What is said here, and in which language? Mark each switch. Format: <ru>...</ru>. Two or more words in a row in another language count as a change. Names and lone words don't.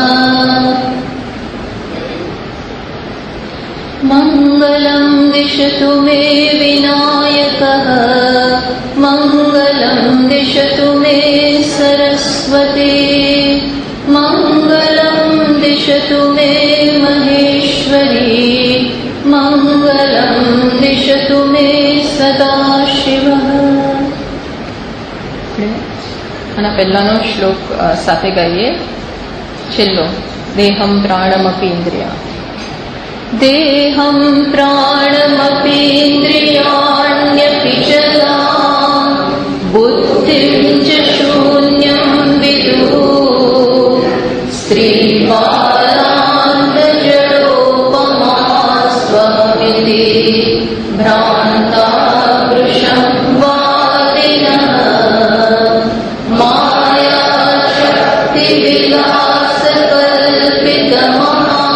<sa>मङ्गलं दिशतु मे विनायकः मङ्गलं दिशतु मे सरस्वती मङ्गलं दिशतु मे महेश्वरी मङ्गलं दिशतु मे सदाशिवः।</sa> <gu>આના પહેલાનો શ્લોક સાથે ગાઈએ.</gu> <sa>છેલ્લો देहम प्राणमपी इन्द्रिया देहं प्राणमपीन्द्रियाण्यपि च ताम् बुद्धिं च शून्यं विदुः स्त्रीबालान्तजडोपमास्त्वमिति भ्रान्ता वृषं वादिनः मायाशक्तिविलासकल्पितमहा</sa>